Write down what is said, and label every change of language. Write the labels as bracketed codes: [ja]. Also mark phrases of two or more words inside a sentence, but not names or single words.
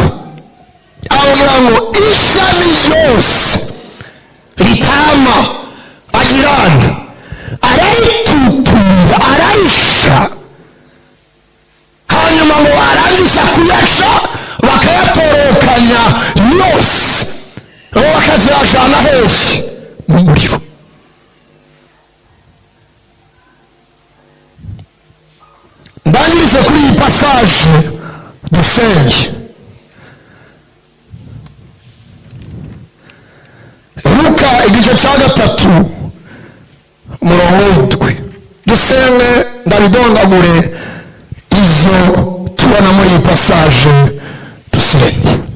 [rn] Avuga ngo ishami ryose ritama agirana arayitutura arayisha, hanyuma ngo arangiza kuyaca bakayatorokanya yose, bakazirajana hose mu muriro. Ndangirize kuri iyi passage dusenge. Luka igice cya 3 umurongo w'indwi. Dusenge ndabidondagure izo tubona muri iyi passage dusenge.